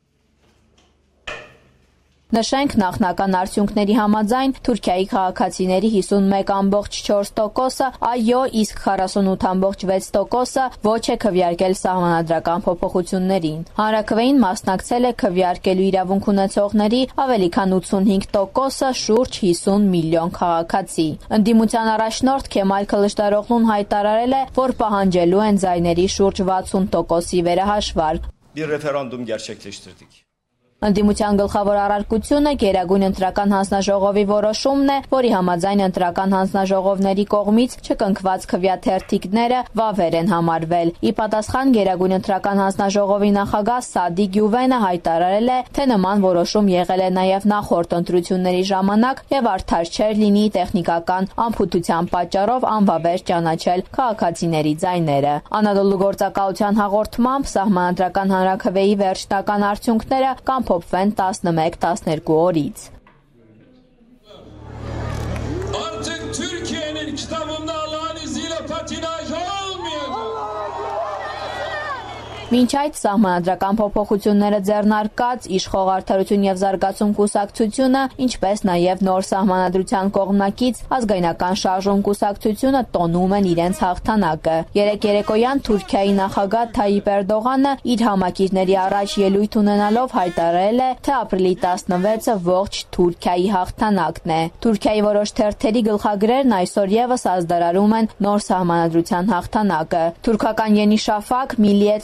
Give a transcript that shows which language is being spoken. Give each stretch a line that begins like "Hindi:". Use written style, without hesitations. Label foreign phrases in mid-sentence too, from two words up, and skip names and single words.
Armenian: Նշենք նախնական արդյունքների համաձայն Թուրքիայի քաղաքացիների 51.4%-ը այո, իսկ 48.6%-ը ոչ է քվեարկել սահմանադրական փոփոխություններին։ Հանրաքվեին մասնակցել է քվեարկելու իրավունք ունեցողների ավելի քան 85%-ը, շուրջ 50 միլիոն քաղաքացի։ Ընդդիմության առաջնորդ Քեմալ Քլշդարօղլուն հայտարարել է, որ պահանջելու են ձայների շուրջ 60%-ի վերահաշվարկ։
Turkish: Bir referandum gerçekleştirdik.
Armenian: Ընդդիմության գլխավոր առարկությունը Գերագույն ընտրական հանձնաժողովի որոշումն է, որի համաձայն ընտրական հանձնաժողովների կողմից չկնքված քվեաթերթիկները վավեր են համարվել։ Ի պատասխան Գերագույն ընտրական հանձնաժողովի նախագահ Սադիկ Գյուվենը հայտարարել է, թե նման որոշում եղել է նաև նախորդ ընտրությունների ժամանակ եւ արդար չէր լինի տեխնիկական անփութության պատճառով անվավեր ճանաչել քաղաքացիների ձայները։ Անադոլու գործակալության հաղորդմամբ սահմանադրական հանրաքվեի վերջնական արդյունքները կամ փոփվեն 11-12 օրից։
Turkish: Artık Türkiye'nin kitabında Allah'ın izniyle patinaj olmayacak.
Armenian: Մինչ այդ սահմանադրական փոփոխությունները ձեռնարկած Իշխող արդարություն եւ զարգացում կուսակցությունը, ինչպես նաեւ նոր սահմանադրության կողմնակից ազգայնական շարժում կուսակցությունը տոնում են իրենց հաղթանակը։ Երեկոյան Թուրքիայի նախագահ Թայիպ Էրդողանը իր համակիրների առաջ ելույթ ունենալով հայտարարել է, թե ապրիլի 16-ը ողջ Թուրքիայի հաղթանակն է։ Թուրքիայի որոշ թերթերի գլխագրերն այսօր եւս ազդարարում են նոր սահմանադրության հաղթանակը։ Թուրքական Yeni Shafak, Milliyet